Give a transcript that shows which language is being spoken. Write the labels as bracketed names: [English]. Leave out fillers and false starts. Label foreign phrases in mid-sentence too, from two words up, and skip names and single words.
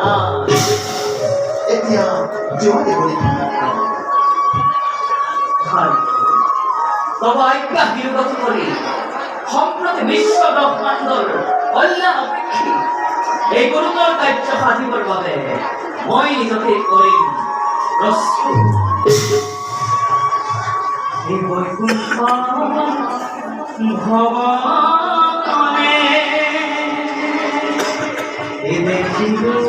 [Assamese] এতিয়া যোৱা দেৱনী তবে সবাইকে বিরত করি সম্প্রতি বিশ্ব ব্ৰহ্মাণ্ডৰ কল্যাণ অপেক্ষী এই গুৰুতৰ কাৰ্য সাধিবৰ বাবে মই নিজকে কৰিম প্ৰস্তুত। এই বৈকুণ্ঠ ভৱনে এই দেখিব